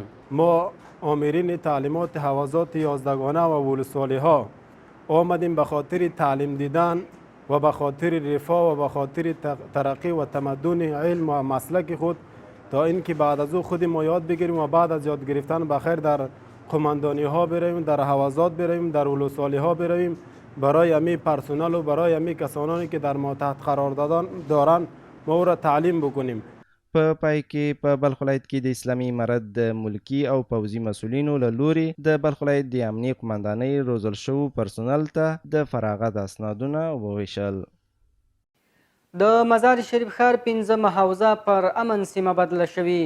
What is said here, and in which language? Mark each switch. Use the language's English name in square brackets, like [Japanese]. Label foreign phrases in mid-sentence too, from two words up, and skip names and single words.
[Persian] ما آمرین تعلیمات حوزات 11 گانه و ولسوالی ها آمدیم به خاطر تعلیم دیدن و به خاطر رفاه و به خاطر ترقی و تمدن علم و مسلک خود تا اینکه بعد از او خود ما یاد بگیریم و بعد از یاد گرفتن بخیر در قماندانی ها برویم، در حوزات برویم، در ولسوالی ها برویم، برای امی پرسنل و برای امی کسانی که در ما تحت قرار دارن ما او را تعلیم بکنیم. [Pashto] په پای کې په بلخ ولایت کې د اسلامي امارت د ملکي او پوځي مسؤلینو له لوري د بلخ ولایت د امنیې قمندانۍ روزل شوو پرسونل ته د فراغت اسنادونه وویشل. د مزار شریف ښار 15 حوزه پر امن سیمه بدله شوې.